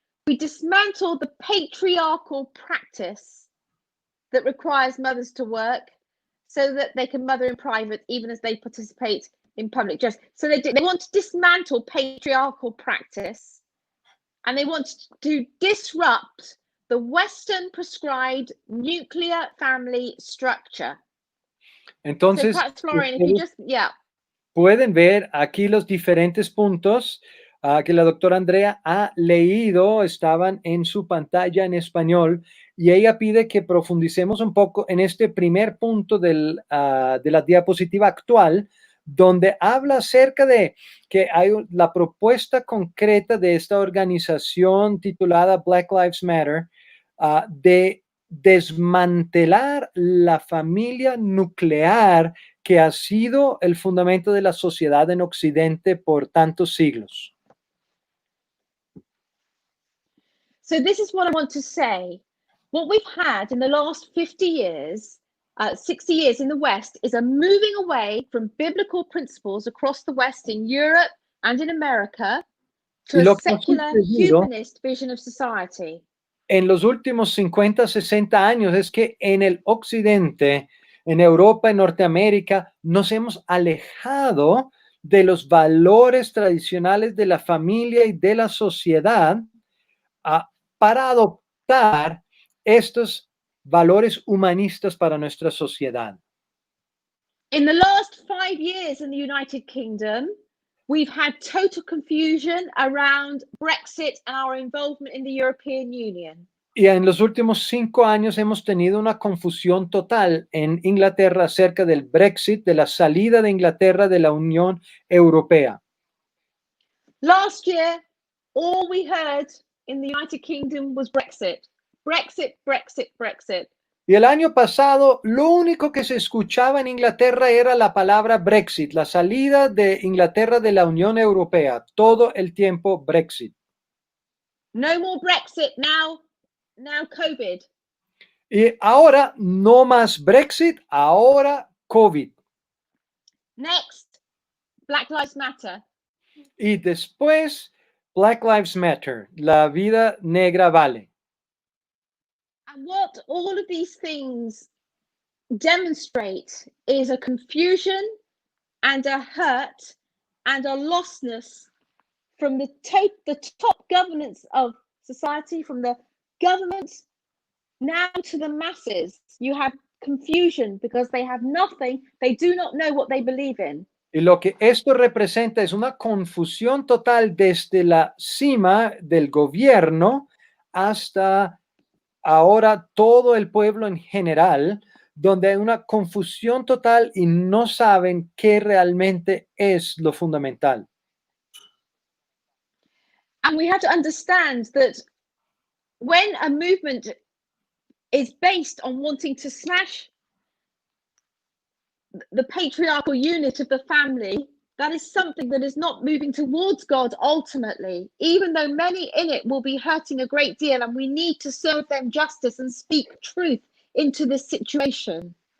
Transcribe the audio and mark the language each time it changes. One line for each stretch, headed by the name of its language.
English: We dismantle the patriarchal practice that requires mothers to work so that they can mother in private even as they participate in public justice. So they want to dismantle patriarchal practice and they want to disrupt the Western prescribed nuclear family structure.
Spanish: Entonces,
English: so perhaps, Florian, if you just, yeah.
Spanish: Pueden ver aquí los diferentes puntos que la doctora Andrea ha leído, estaban en su pantalla en español, y ella pide que profundicemos un poco en este primer punto de la diapositiva actual, donde habla acerca de que hay la propuesta concreta de esta organización titulada Black Lives Matter, de desmantelar la familia nuclear que ha sido el fundamento de la sociedad en Occidente por tantos siglos.
English: So this is what I want to say. What we've had in the last 50 years, 60 years in the West is a moving away from biblical principles across the West in Europe and in America to a secular humanist vision of society.
Spanish: En los últimos 50, 60 años es que en el Occidente, en Europa, en Norteamérica, nos hemos alejado de los valores tradicionales de la familia y de la sociedad para adoptar estos valores humanistas para nuestra sociedad.
English: In the last 5 years in the United Kingdom, we've had total confusion around Brexit and our involvement in the European Union.
Spanish: Y en los últimos 5 años hemos tenido una confusión total en Inglaterra acerca del Brexit, de la salida de Inglaterra de la Unión Europea.
English: Last year, all we heard in the United Kingdom was Brexit. Brexit, Brexit, Brexit.
Spanish: Y el año pasado, lo único que se escuchaba en Inglaterra era la palabra Brexit, la salida de Inglaterra de la Unión Europea. Todo el tiempo Brexit.
English: No more Brexit, now COVID.
Spanish: Y ahora no más Brexit, ahora COVID.
English: Next, Black Lives Matter.
Spanish: Y después, Black Lives Matter, la vida negra vale.
English: And what all of these things demonstrate is a confusion and a hurt and a lostness from the top governance of society, from the government now to the masses. You have confusion because they have nothing, they do not know what they believe in.
Spanish: Y lo que esto representa es una confusión total desde la cima del gobierno hasta ahora todo el pueblo en general, donde hay una confusión total y no saben qué realmente es lo fundamental.
English: And we have to understand that when a movement is based on wanting to smash the patriarchal unit of the family, that is something that is not moving towards God ultimately, even though many in it will be hurting a great deal, and we need to serve them justice and speak truth into this situation.